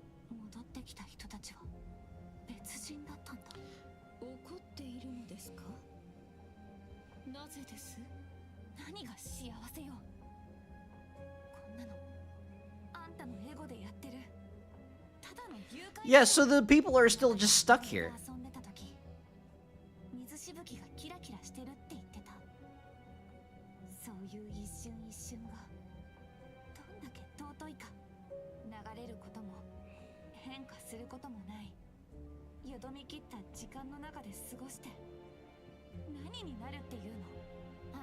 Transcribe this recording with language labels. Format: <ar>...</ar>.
<ja>戻ってきた人たちは別人だったんだ。怒っているのですか？なぜです？何が幸せよ。こんなのあんたのエゴでやってる。ただの誘拐。</ja> <en>Yeah, so the people are still just stuck here.</en> <ja>遊んでた時、水しぶきがキラキラしてるって言ってた。そういう一瞬一瞬がどんだけ尊いか。流れることも変化することもない、よどみ切った時間の中で過ごして何になるっていうの。</ja>